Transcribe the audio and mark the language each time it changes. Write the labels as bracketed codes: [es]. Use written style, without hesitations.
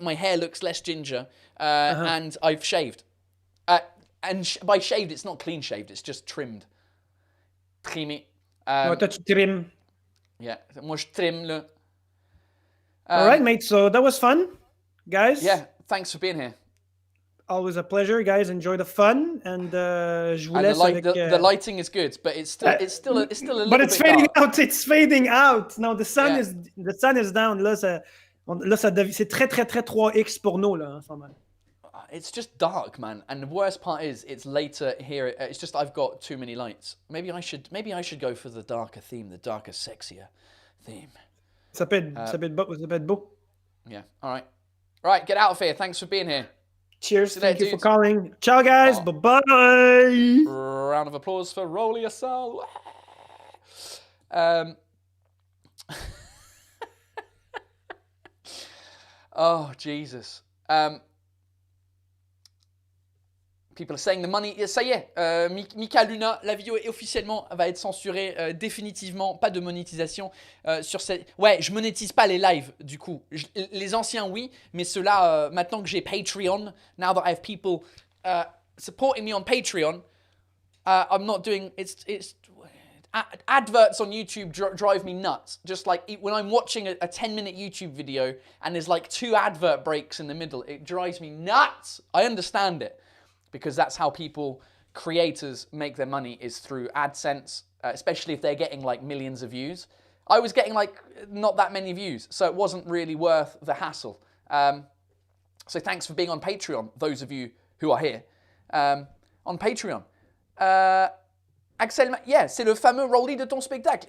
[en] My hair looks less ginger, and I've shaved. And by shaved, it's not clean shaved, it's just trimmed. [fr] Trimé. Toi, tu trim. Yeah, moi je trim le. [en] All right, mate. So that was fun, guys. Yeah, thanks for being here. Always a pleasure, guys. Enjoy the fun, and [fr] je vous laisse avec... [en] the lighting is good, but it's still a little bit dark. But it's fading out. It's fading out. Now the sun is down. [fr] Là, c'est très 3x pour nous là en ce moment. [en] it's just dark, man. And the worst part is it's later here. It's just I've got too many lights. Maybe I should go for the darker theme, the darker, sexier theme. [fr] Ça peut être beau. [en] Yeah. All right. Right. Get out of here. Thanks for being here. Cheers. Thank you for dudes. calling. Ciao, guys. Bye-bye. Round of applause for Rolly Asal. Oh, Jesus. People are saying the money. [fr] Ça y est, Mika Luna, la vidéo est officiellement va être censurée définitivement. Pas de monétisation sur cette. Ouais, je monétise pas les lives du coup. Les anciens oui, mais ceux-là maintenant que j'ai Patreon, [en] now that I have people supporting me on Patreon, I'm not doing. It's adverts on YouTube drive me nuts. Just like when I'm watching a 10-minute YouTube video and there's like 2 advert breaks in the middle, it drives me nuts. I understand it because that's how creators make their money is through AdSense, especially if they're getting like millions of views. I was getting like not that many views, so it wasn't really worth the hassle. So thanks for being on Patreon, those of you who are here on Patreon. [fr] Axel, yeah, c'est le fameux Rolly de ton spectacle.